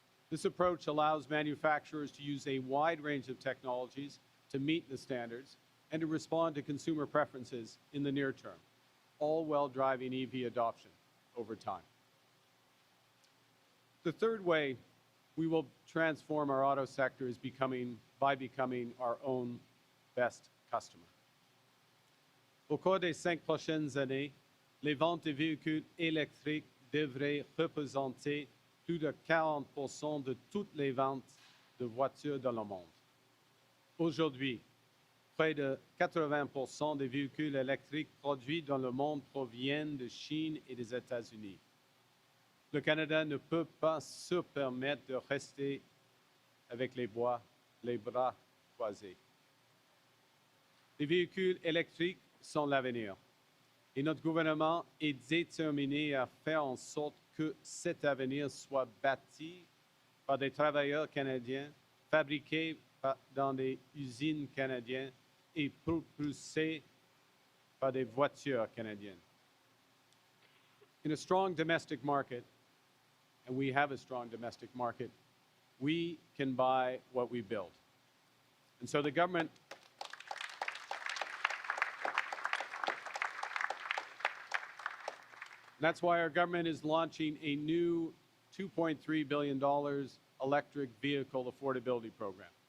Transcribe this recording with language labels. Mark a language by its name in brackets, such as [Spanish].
[English] This approach allows manufacturers to use a wide range of technologies to meet the standards and to respond to consumer preferences in the near term, all while driving EV adoption over time. The third way we will transform our auto sector is by becoming our own best customer. [French] Au cours des 5 prochaines années, les ventes de véhicules électriques devraient représenter plus de 40% de toutes les ventes de voitures dans le monde. Aujourd'hui, près de 80% des véhicules électriques produits dans le monde proviennent de Chine et des États-Unis. Le Canada ne peut pas se permettre de rester avec les bras croisés. Les véhicules électriques sont l'avenir et notre gouvernement est déterminé à faire en sorte que cet avenir soit bâti par des travailleurs canadiens, fabriqués dans des usines canadiennes et propulsés par des voitures canadiennes. [English] In a strong domestic market, and we have a strong domestic market, we can buy what we build. And so the government that's why our government is launching a new $2.3 billion electric vehicle affordability program.